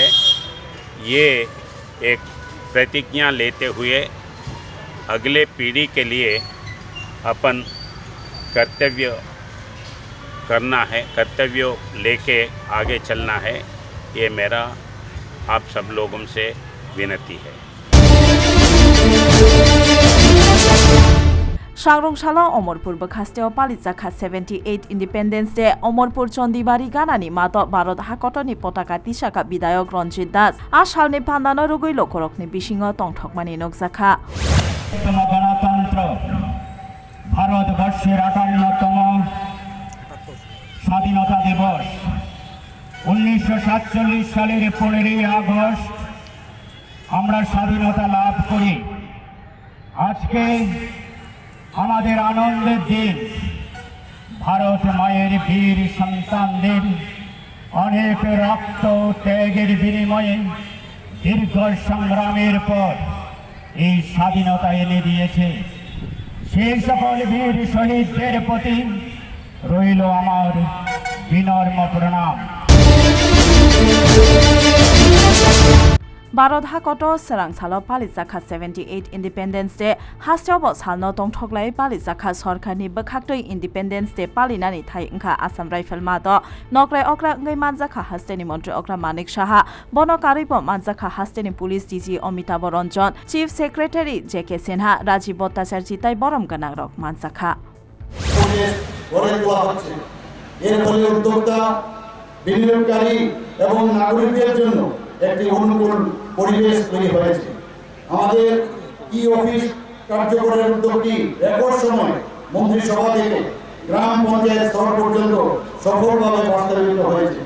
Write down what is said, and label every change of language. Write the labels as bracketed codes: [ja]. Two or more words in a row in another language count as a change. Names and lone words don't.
[hi] ये एक प्रतिज्ञा लेते हुए अगले पीढ़ी के लिए अपन कर्तव्य करना है, कर्तव्य लेके आगे चलना है। ये मेरा आप सब लोगों से विनती है। [trp] सांग्रंशाला अमरपुर बखास्तेओ पालिजाखा 78 इंडिपेंडेंस डे अमरपुर चंदीबारी गानानि मातो भारत हाकटनि पताका तिसाका विधायक रंजित दास आसालनि पान्दानो रुगै लोकरकनि बिसिङो तंथकमानि नगजाखा [bn] ভারতবর্ষের ৫৮তম স্বাধীনতা দিবস ১৯৪৭ সালের ১৫ই আগস্ট আমরা স্বাধীনতা লাভ করি। আজকে আমাদের আনন্দের দিন। ভারত মায়ের বীর সন্তানদের অনেক রক্ত ত্যাগের বিনিময়ে দীর্ঘ সংগ্রামের পর এই স্বাধীনতা এনে দিয়েছে। সেই সকল বীর শহীদদের প্রতি রইল আমার বিনম্র প্রণাম। [trp] भारत हाकटो सोरांसालो पालिजाखा 78 इंडिपेंडेंस डे हास्टेओ सालनो तंथकलाय पालिजाखा सरकारनि बखाक्तै इंडिपेंडेंस डे पालिनानि थाय ओंखा आसाम राइफल मातो नक्राय अक्रा ओंगै मानजाखा हास्टेनि मंत्री अक्रा मानिक साहा बनकारिबो मानजाखा हास्टेनि [en] police DG [trp] अमिताभ रंजन [en] Chief Secretary [trp] जेके सिन्हा राजीव भट्टाचार्य जिताय बरम गनां रक मानजाखा [bn] গড়ে তোলা হচ্ছে। এর ফলে উদ্যোক্তা, বিনিয়োগকারী এবং নাগরিকদের জন্য একটি অনুকূল পরিবেশ তৈরি হয়েছে। আমাদের ই অফিস কার্যকরের উদ্যোগটি রেকর্ড সময় মন্ত্রিসভা থেকে গ্রাম পঞ্চায়েত স্তর পর্যন্ত সফলভাবে বাস্তবায়িত হয়েছে।